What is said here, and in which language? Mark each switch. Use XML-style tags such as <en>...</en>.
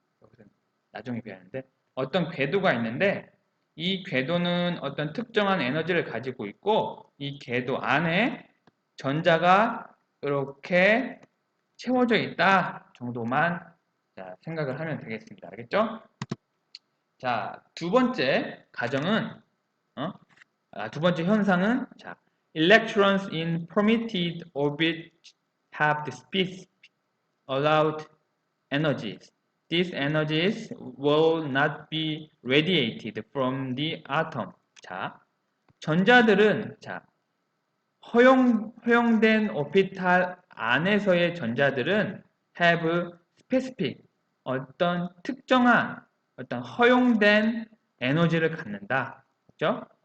<ko>여기서 나중에 배우는데 어떤 궤도가 있는데 이 궤도는 어떤 특정한 에너지를 가지고 있고 이 궤도 안에 전자가 이렇게 채워져 있다 정도만 자, 생각을 하면 되겠습니다. 알겠죠? 자, 두 번째 가정은 두 번째 현상은 자,</ko> <en>electrons in permitted orbit have the speed allowed energies. These energies will not be radiated from the atom.</en> <ko>자, 전자들은 자, 허용된 오피탈 안에서의 전자들은</ko> <en>have specific</en> <ko>어떤 특정한 어떤 허용된 에너지를 갖는다. 그렇죠?</ko>